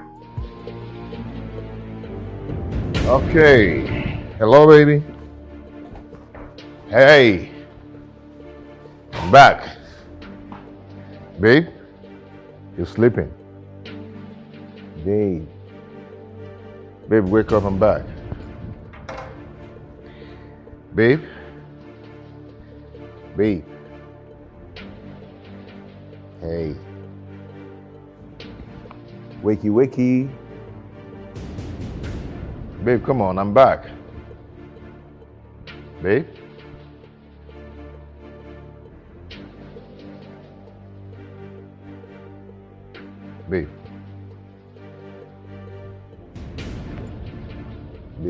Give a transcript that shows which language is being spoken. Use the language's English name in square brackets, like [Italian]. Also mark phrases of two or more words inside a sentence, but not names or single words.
[English] Okay. Hello, baby. Hey. I'm back. Babe, you're sleeping. Babe. Babe, wake up, I'm back. Babe. Babe. Hey. Wakey, wakey. Babe, come on, I'm back. Babe? Babe. Babe.